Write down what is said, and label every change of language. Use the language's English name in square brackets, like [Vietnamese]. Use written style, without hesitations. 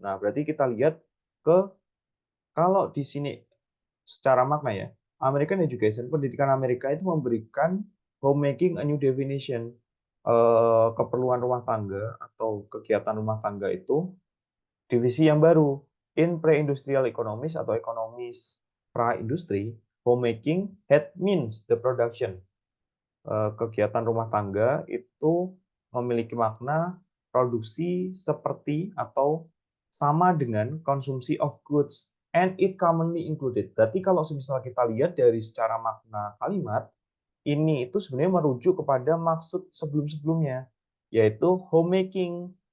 [Indonesian] Nah, berarti kita lihat ke kalau di sini secara makna ya, [English] American education, [Indonesian] pendidikan Amerika itu memberikan homemaking [English] a new definition. [Indonesian] Keperluan rumah tangga atau kegiatan rumah tangga itu divisi yang baru. [English] In pre-industrial economies [Indonesian] atau ekonomis pra-industri, [English] homemaking had means the production. [Indonesian] Kegiatan rumah tangga itu memiliki makna produksi seperti atau sama dengan konsumsi [English] of goods and it commonly included. [Indonesian] Berarti kalau misalnya kita lihat dari secara makna kalimat, ini itu sebenarnya merujuk kepada maksud sebelum-sebelumnya, yaitu homemaking.